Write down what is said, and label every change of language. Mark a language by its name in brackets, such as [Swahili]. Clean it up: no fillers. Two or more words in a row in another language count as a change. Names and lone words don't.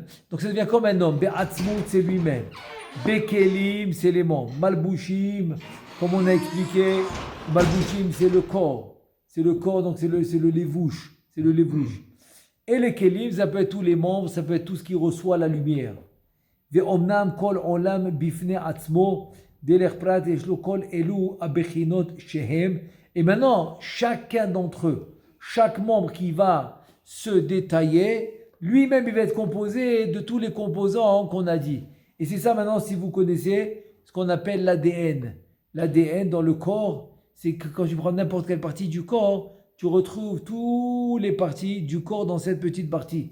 [French] Donc ça devient comme un homme. Be'atzmut, c'est lui-même. Bekelim, c'est les membres. Malbushim, comme on a expliqué, malbushim, c'est le corps. C'est le corps, donc c'est le levouche. C'est le levouche. Et les kelim, ça peut être tous les membres, ça peut être tout ce qui reçoit la lumière. [Hebrew] ואמנם כל עולם בפני עצמו, דלר פרט יש לו כל אלו הבחינות שהם. [French] Et maintenant, chacun d'entre eux, chaque membre qui va se détailler, lui-même il va être composé de tous les composants qu'on a dit. Et c'est ça maintenant, si vous connaissez ce qu'on appelle l'ADN. L'ADN dans le corps, c'est que quand tu prends n'importe quelle partie du corps, tu retrouves toutes les parties du corps dans cette petite partie.